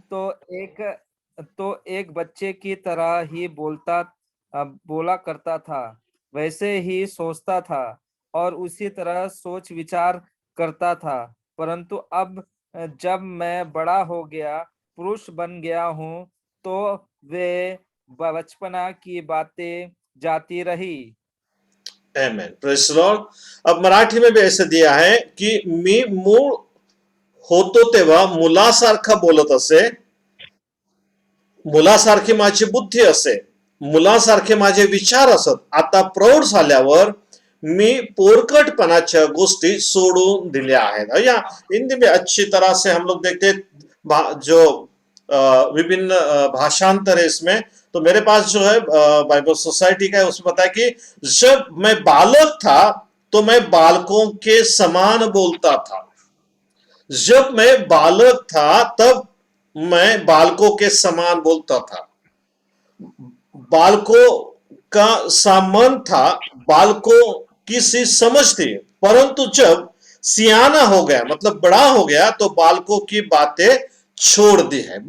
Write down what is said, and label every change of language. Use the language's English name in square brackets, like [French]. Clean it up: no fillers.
[Hindi] तो एक एक बच्चे की तरह ही बोला करता था, वैसे ही सोचता था और उसी तरह सोच विचार करता था। परंतु अब जब मैं बड़ा हो गया, पुरुष बन गया हूँ, तो वे बचपना की बातें जाती रही। [English] Amen, praise the Lord. [Hindi] अब मराठी में भी ऐसे दिया है की [Marathi] मी मूळ होतो तेव्हा मुलासारखा बोलत असे, मुलासारखी माझी बुद्धी असे, मुलासारखे माझे विचार असत, आता प्रौढ झाल्यावर मी पोरकटपणाच्या गोष्टी सोडून दिल्या आहेत। [Hindi] या हिंदी में अच्छी तरह से हम लोग देखते जो विभिन्न भाषांतर है इसमें। तो मेरे पास जो है बाइबल सोसाइटी का है, उसमें बताया कि जब मैं बालक था तो मैं बालकों के समान बोलता था, जब मैं बालक था तब मैं बालकों के समान बोलता था, बालकों का सामन था, बालकों की सी समझ थी, परंतु जब सियाना हो गया मतलब बड़ा हो गया तो बालकों की बातें छोड़ दी है।